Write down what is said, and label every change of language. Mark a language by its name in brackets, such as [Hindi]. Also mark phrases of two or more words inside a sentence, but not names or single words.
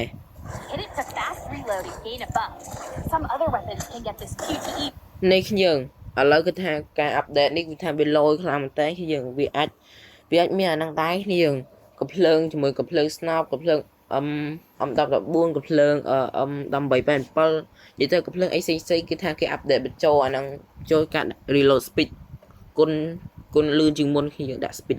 [English] Hit it to fast reload and gain a buff. Some other weapons can get this QTE [Khmer] នេះគ្នាយើងឥឡូវគឺថាការ update នេះគឺថាវាលយខ្លាំងមែនតើគ្នាយើងវាអាចមានអាហ្នឹងដែរគ្នាយើងកំភ្លើងជាមួយកំភ្លើងស្នោបកំភ្លើងM14 កំភ្លើងM1887 និយាយទៅកំភ្លើងអីផ្សេងៗគឺថាគេអាប់ដេតបញ្ចូលអាហ្នឹងចូលការ [English] reload speed [Khmer] គុណលឿនជាងមុនគ្នាយើងដាក់ speed